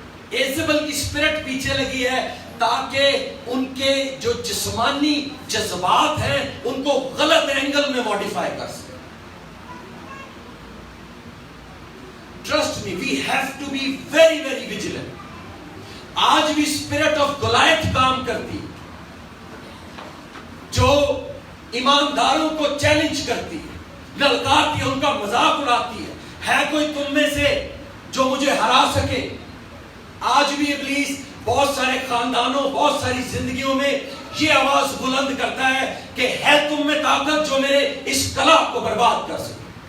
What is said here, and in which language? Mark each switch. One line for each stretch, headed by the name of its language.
Urdu: Isabel کی spirit پیچھے لگی ہے تاکہ ان کے جو جسمانی جذبات ہیں ان کو غلط اینگل میں موڈیفائی کر سکے.
English: Trust me, we have to be very, very vigilant.
Urdu: آج بھی اسپرٹ آف گولائت کام کرتی، جو ایمانداروں کو چیلنج کرتی ہے، للکارتی ہے، ان کا مذاق اڑاتی ہے. ہے کوئی تم میں سے جو مجھے ہرا سکے؟ آج بھی ابلیس بہت سارے خاندانوں، بہت ساری زندگیوں میں یہ آواز بلند کرتا ہے کہ ہے تم میں طاقت جو میرے اس کلا کو برباد کر سکے.